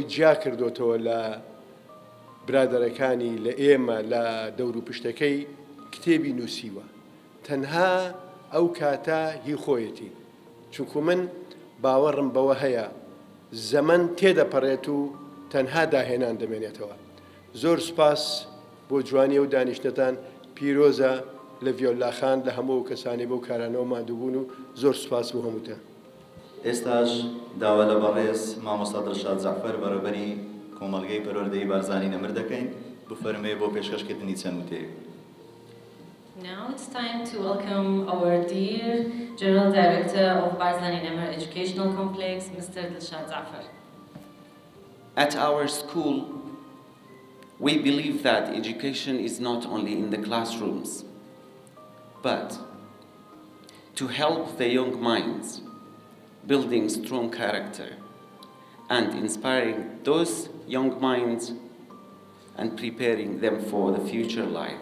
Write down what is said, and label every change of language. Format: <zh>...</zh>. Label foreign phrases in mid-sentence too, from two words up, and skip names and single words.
<ckb>جیا کردوتەوە لە برادەرەکانی لە ئێمە لە دەور و پشتەکەی کتێبی نووسیوە تەنها ئەو کاتە هی خۆیەتی چونکو من باوەڕم بەوە هەیە زەمن تێدەپەڕێت و تەنها داهێنان دەمێنێتەوە زۆر سوپاس بۆ جوانی و دانیشتتان پیرۆزە لە ڤیۆلاخان لە هەموو کەسانی بەو کارانەوە مادووبوون و زۆر سوپاس بۆ هەمووتان ئێستاش داوا لە بەڕێز مامۆستا دڵشاد جەعفەر بەڕێوەبەری کۆمەڵگەی پەروەردەی بارزانی نەمر دەکەین بفەرمێ بۆ پێشکەشکردنی چەند وتەیەک.</ckb> <en>Now it's time to welcome our dear General Director of Barzani Namr Educational Complex, Mr. Dilshad Jafar. At our school, we believe that education is not only in the classrooms, but to help the young minds, building strong character and inspiring those young minds and preparing them for the future life.</en>